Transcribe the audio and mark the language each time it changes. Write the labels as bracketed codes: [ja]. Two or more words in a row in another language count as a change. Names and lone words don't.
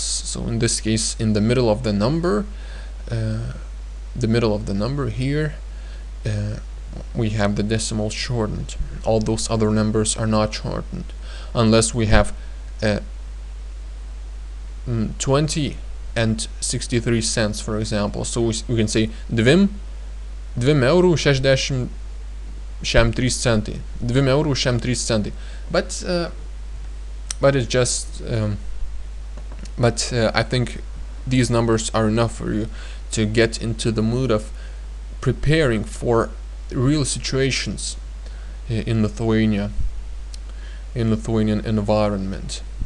[en] So in this case, in the middle of the number, here, we have the decimal shortened. All those other numbers are not shortened, unless we have 20 and 63 cents, for example. So we can say 2 [lt] eurų 63 centai. 2 eurų 63 centai. [en] But it's just I think these numbers are enough for you to get into the mood of preparing for real situations in Lithuania, in Lithuanian environment.